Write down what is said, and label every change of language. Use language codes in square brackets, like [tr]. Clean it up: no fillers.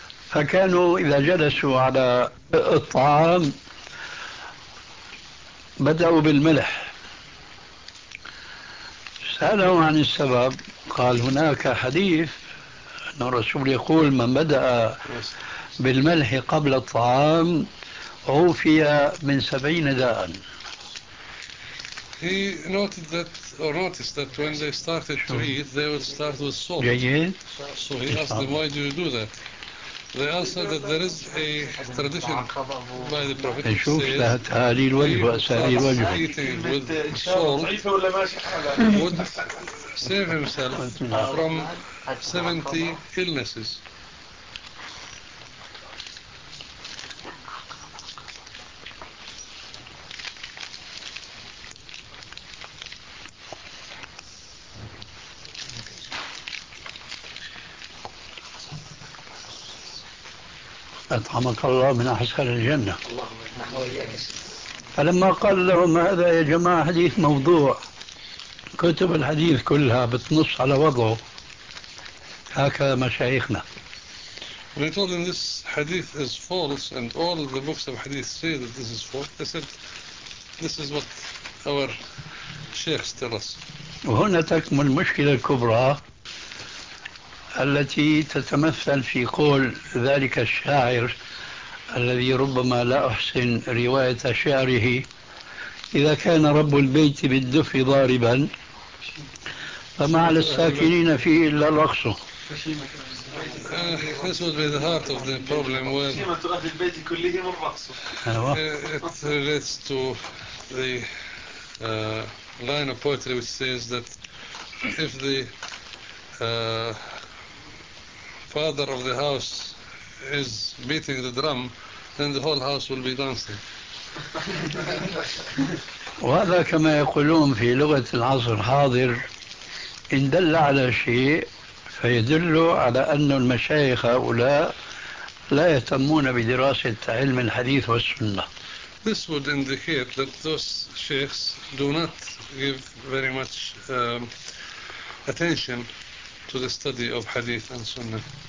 [ar] فكانوا إذا جلسوا على الطعام بدأوا بالملح. سألوا عن السبب، قال هناك حديث أن الرسول يقول من بدأ بالملح قبل الطعام عوفي من 70 داء. [en] He noted that, or noticed that when they started to eat, they would start with salt. So he asked them, why do you do that? They answered that there is a tradition by the Prophet who says eating with salt would save himself from 70 illnesses. [ar] أطعمك الله من أحسن الجنة. فلما قال لهم هذا يا جماعة حديث موضوع، كتب الحديث كلها بتنص على وضعه، هكذا مشايخنا. [en] They told him this hadith is false and all the books of hadith say that this is false. They said this is what our sheikhs tell us. [ar] وهنا تكمن المشكلة الكبرى التي تتمثل في قول ذلك الشاعر الذي ربما لا أحسن رواية شعره: إذا كان رب البيت بالدف ضاربا فما على الساكنين فيه إلا الرخص. [en] This was the heart of the problem. It relates to the line of poetry which says that if the father of the house is beating the drum, then the whole house will be dancing. [ar] وهذا كما يقولون في لغة العصر الحاضر، إن دل على شيء فيدل على أن المشايخ هؤلاء لا يهتمون بدراسة علم الحديث والسنة. [en] This would indicate that those sheikhs do not give very much attention to the study of hadith and sunnah.